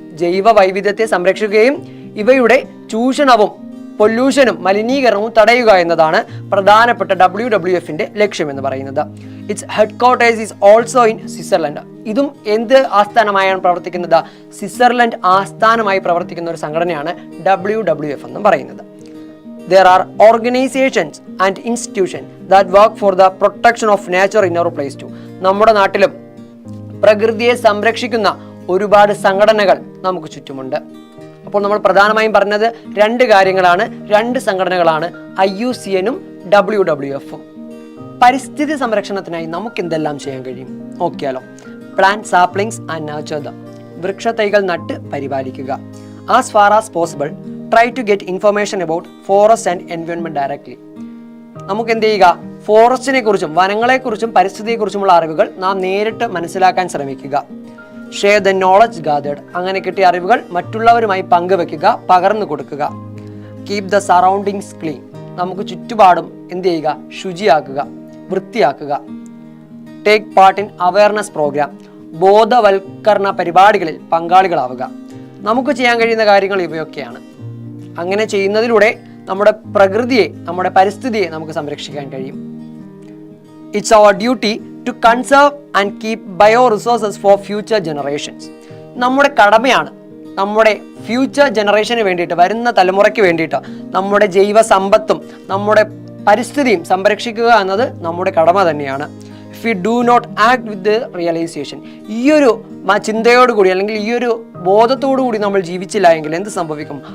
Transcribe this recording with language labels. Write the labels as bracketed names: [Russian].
[Malayalam] ജൈവ വൈവിധ്യത്തെ സംരക്ഷിക്കുകയും ഇവയുടെ ചൂഷണവും പൊല്യൂഷനും മലിനീകരണവും തടയുക എന്നതാണ് പ്രധാനപ്പെട്ട WWFന്റെ ലക്ഷ്യം എന്ന് പറയുന്നത്. [English] Its headquarters is also in Switzerland. [Malayalam] ഇതും എന്ത് ആസ്ഥാനമായാണ് പ്രവർത്തിക്കുന്നത്? സ്വിറ്റ്സർലൻഡ് ആസ്ഥാനമായി പ്രവർത്തിക്കുന്ന ഒരു സംഘടനയാണ് WWF എന്ന് പറയുന്നത്. [English] There are organizations and institutions that work for the protection of nature in our place too. [Malayalam] നമ്മുടെ നാട്ടിലും പ്രകൃതിയെ സംരക്ഷിക്കുന്ന ഒരുപാട് സംഘടനകൾ നമുക്ക് ചുറ്റുമുണ്ട്. അപ്പോൾ നമ്മൾ പ്രധാനമായും പറഞ്ഞത് 2 കാര്യങ്ങളാണ്, 2 സംഘടനകളാണ്, IUCN-ഉം WWF-ഉം. പരിസ്ഥിതി സംരക്ഷണത്തിനായി നമുക്ക് എന്തെല്ലാം ചെയ്യാൻ കഴിയും നോക്കിയാലോ. [English] Plant saplings and nurture them. [Malayalam] വൃക്ഷത്തൈകൾ നട്ട് പരിപാലിക്കുക. [English] As far as possible try to get information about forest and environment directly. [Malayalam] നമുക്ക് എന്ത് ചെയ്യുക? ഫോറസ്റ്റിനെ കുറിച്ചും വനങ്ങളെക്കുറിച്ചും പരിസ്ഥിതിയെക്കുറിച്ചുമുള്ള അറിവുകൾ നാം നേരിട്ട് മനസ്സിലാക്കാൻ ശ്രമിക്കുക. [English] Share the knowledge gathered. [Malayalam] അങ്ങനെ കിട്ടിയ അറിവുകൾ മറ്റുള്ളവരുമായി പങ്കുവെക്കുക, പകർന്നു കൊടുക്കുക. [English] Keep the surroundings clean. [Malayalam] നമുക്ക് ചുറ്റുപാടും എന്ത് ചെയ്യുക? ശുചിയാക്കുക, വൃത്തിയാക്കുക. [English] Take part in awareness programme. [Malayalam] ബോധവൽക്കരണ പരിപാടികളിൽ പങ്കാളികളാവുക. നമുക്ക് ചെയ്യാൻ കഴിയുന്ന കാര്യങ്ങൾ ഇവയൊക്കെയാണ്. അങ്ങനെ ചെയ്യുന്നതിലൂടെ നമ്മുടെ പ്രകൃതിയെ, നമ്മുടെ പരിസ്ഥിതിയെ നമുക്ക് സംരക്ഷിക്കാൻ കഴിയും. [English] It's our duty to conserve and keep bioresources for future generations. [Malayalam] നമ്മുടെ കടമയാണ് നമ്മുടെ ഫ്യൂച്ചർ ജനറേഷന് വേണ്ടിയിട്ട്, വരുന്ന തലമുറയ്ക്ക് വേണ്ടിയിട്ട് നമ്മുടെ ജൈവ സമ്പത്തും നമ്മുടെ പരിസ്ഥിതിയും സംരക്ഷിക്കുക എന്നത് നമ്മുടെ കടമ തന്നെയാണ്. [English] if we do not act with the realisation, [Malayalam] ഈ ഒരു ചിന്തയോടുകൂടി അല്ലെങ്കിൽ ഈ ഒരു ബോധത്തോടു കൂടി നമ്മൾ ജീവിച്ചില്ല എങ്കിൽ എന്ത് സംഭവിക്കും?